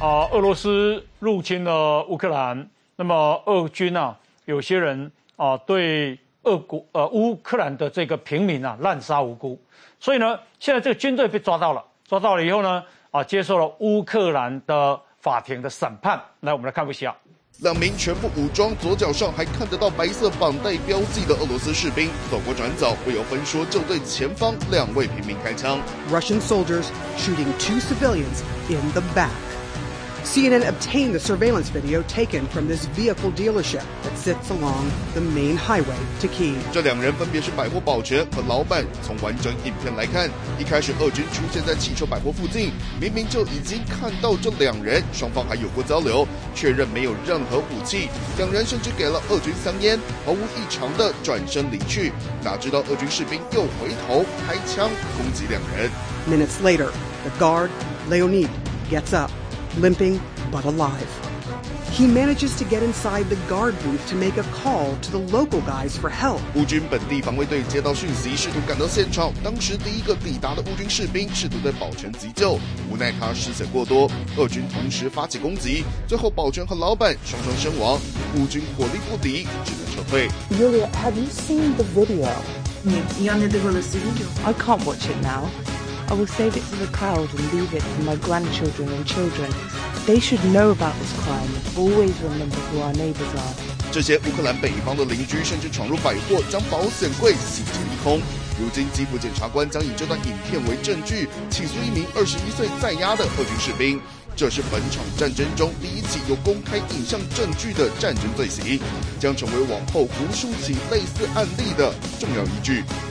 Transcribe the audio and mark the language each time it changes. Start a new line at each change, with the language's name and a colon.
Chinese: 俄罗斯入侵了乌克兰，那么俄军啊，有些人啊对乌克兰的这个平民啊滥杀无辜，所以呢，现在这个军队被抓到了，抓到了以后呢，接受了乌克兰的法庭的审判。来，我们来看一下，两名全部武装、左脚上还看得到白色绑带标记的俄罗斯士兵，走过转角，不由分说就对前方两位平民开枪。
English: Russian soldiers shooting two civilians in the back. CNN obtained the surveillance video taken from this vehicle dealership that sits along the main highway to Kyiv.
Chinese: 这两人分别是百货保全和老板。从完整影片来看，一开始俄军出现在汽车百货附近，明明就已经看到这两人，双方还有过交流，确认没有任何武器。两人甚至给了俄军香烟，毫无异常的转身离去。哪知道俄军士兵又回头开枪攻击两人。
English: Minutes later, the guard Leonid gets up. Limping but alive. He manages to get inside the guard booth to make a call to the local guys for help.
Chinese: 乌军本地防卫队接到讯息，试图赶到现场。当时第一个抵达的乌军士兵试图对保全急救，无奈他失血过多，俄军同时发起攻击，最后保全和老板双双身亡。乌军火力不敌，只能撤退。
English: Yulia, have you seen the video? Yeah, I can't watch it now. I will save it for the crowd and leave it for my grandchildren and children. They should know about this crime. Always remember who our neighbors are.
Chinese: 这些乌克兰北方的邻居甚至闯入百货，将保险柜洗劫一空。如今基辅检察官将以这段影片为证据，起诉一名21岁在押的俄军士兵。这是本场战争中第一起有公开影像证据的战争罪行，将成为往后无数起类似案例的重要依据。